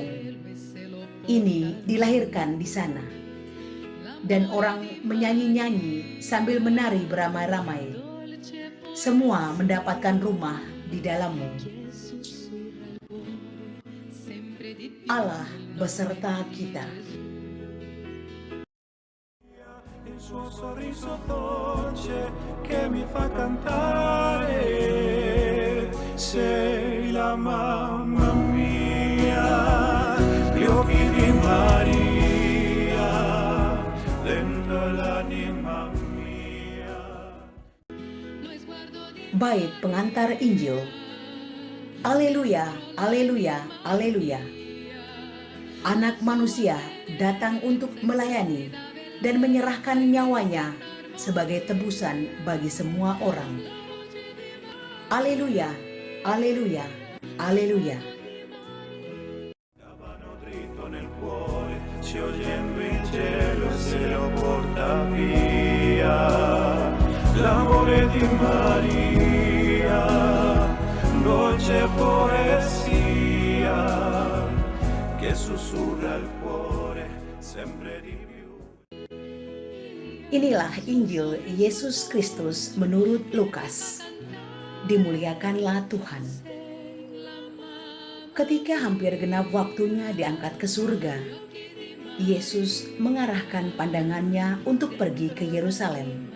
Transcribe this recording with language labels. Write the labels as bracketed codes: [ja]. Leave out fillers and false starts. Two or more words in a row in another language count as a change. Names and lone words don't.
[id] Ini dilahirkan di sana. Dan orang menyanyi-nyanyi sambil menari beramai-ramai. Semua mendapatkan rumah di dalammu. Allah beserta kita. [it] Il suo sorriso dolce che mi fa cantare. Sei la mamma mia, gli occhi di Maria, dentro l'anima mia. [id] Bait pengantar Injil. Aleluya, aleluya, aleluya. Anak manusia datang untuk melayani dan menyerahkan nyawanya sebagai tebusan bagi semua orang. Aleluya, aleluya, aleluya. [it] Cavano dritto nel cuore, ci oyendo il cielo e se lo porta via. L'amore di Maria, dolce poesia, che sussurra il cuore sempre di più. [id] Inilah Injil Yesus Kristus menurut Lukas. Dimuliakanlah Tuhan. Ketika hampir genap waktunya diangkat ke surga, Yesus mengarahkan pandangannya untuk pergi ke Yerusalem.